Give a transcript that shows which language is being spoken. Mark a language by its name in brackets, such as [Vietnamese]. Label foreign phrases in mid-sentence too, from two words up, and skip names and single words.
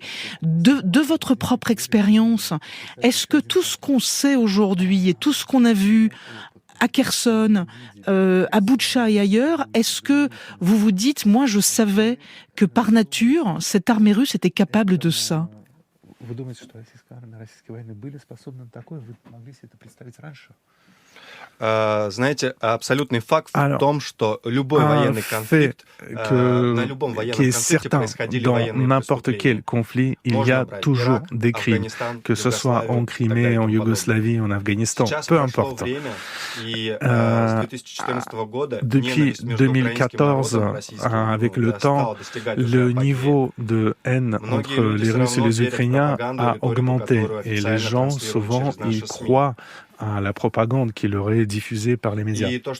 [French] De votre propre expérience, est-ce que tout ce qu'on sait aujourd'hui et tout ce qu'on a vu à Kherson, à Boutcha et ailleurs, est-ce que vous vous dites, moi je savais que par nature, cette armée russe était capable de ça? [Russian] Знаете, абсолютный факт в том, что любой военный конфликт, на любом военном конфликте происходили военные преступления. [French] Dans n'importe quel conflit, il y a toujours des crimes, que ce soit en Crimée, en Yougoslavie, en Afghanistan, peu importe. Depuis 2014, avec le temps, le niveau de haine entre les Russes et les Ukrainiens a augmenté, et les gens, souvent, ils croient à la propagande qui leur est diffusée par les médias.